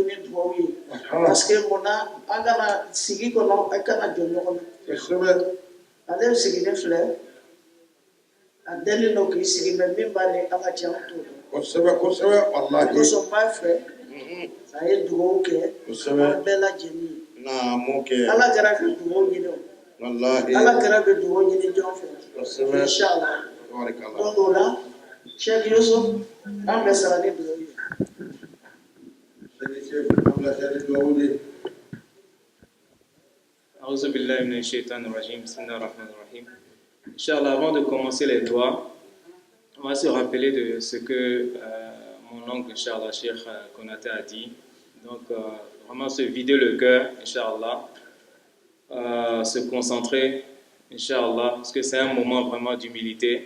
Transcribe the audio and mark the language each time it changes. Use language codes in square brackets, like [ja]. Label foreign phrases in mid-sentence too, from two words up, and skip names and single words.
[bm] ni dugawu ye [fr] parce que [bm] munna an kana sigi kɔnɔ a kana jɔ ɲɔgɔn na ale sigilen filɛ a deli don k'i sigi mɛ min b'a ni ala cɛ an t'o dɔn kosɛbɛ walahi kosɔn b'a fɛ a ye dugawu kɛ an bɛɛ lajɛlen ye ala kɛra bɛ dugawu ɲini o ala kɛra bɛ dugawu ɲini jɔn fɛ inshallah donc o la Cheikh Youssou an bɛ sara ni dugawu ye [ar] أعوذ بالله من الشيطان الرجيم. بسم الله الرحمن الرحيم. [fr] Inch'Allah, avant de commencer les doigts, on va se rappeler de ce que mon oncle, Inch'Allah, Cheikh Konaté a dit. Donc, vraiment se vider le cœur, Inch'Allah, se concentrer, Inch'Allah, parce que c'est un moment vraiment d'humilité.